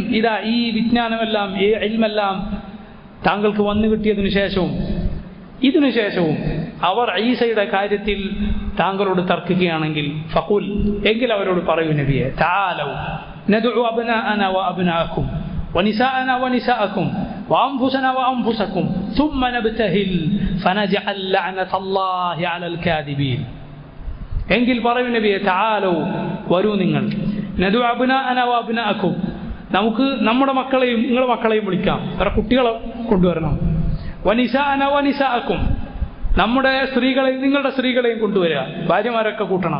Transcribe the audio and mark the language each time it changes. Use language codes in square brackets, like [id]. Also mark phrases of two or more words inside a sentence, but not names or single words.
[ml] ഇതാ ഈ വിജ്ഞാനമെല്ലാം, ഈ ഇൽമെല്ലാം താങ്കൾക്ക് വന്നു കിട്ടിയതിനു ശേഷവും അവർ ഈസയുടെ കാര്യത്തിൽ താങ്കളോട് തർക്കിക്കുകയാണെങ്കിൽ, ഫഖുൽ, എങ്കിൽ അവരോട് പറയൂ നബിയെ, [ar] تعالوا ندع أبناءنا وأبناءكم ونساءنا ونساءكم وأنفسنا وأنفسكم ثم نبتهل فنجعل لعنة الله على الكاذبين. [ml] എങ്കിൽ പറയൂ നബിയെ, തആലൗ, വരൂ നിങ്ങൾ, [ar] ندع أبناءنا وأبناءكم, [ml] നമുക്ക് നമ്മുടെ മക്കളെയും നിങ്ങളുടെ മക്കളെയും വിളിക്കാം, അവരുടെ കുട്ടികളെ കൊണ്ടുവരണം. [ar] ونساءنا ونساءكم, [ml] നമ്മുടെ സ്ത്രീകളെയും നിങ്ങളുടെ സ്ത്രീകളെയും കൊണ്ടുവരിക, ഭാര്യമാരൊക്കെ കൂട്ടണം.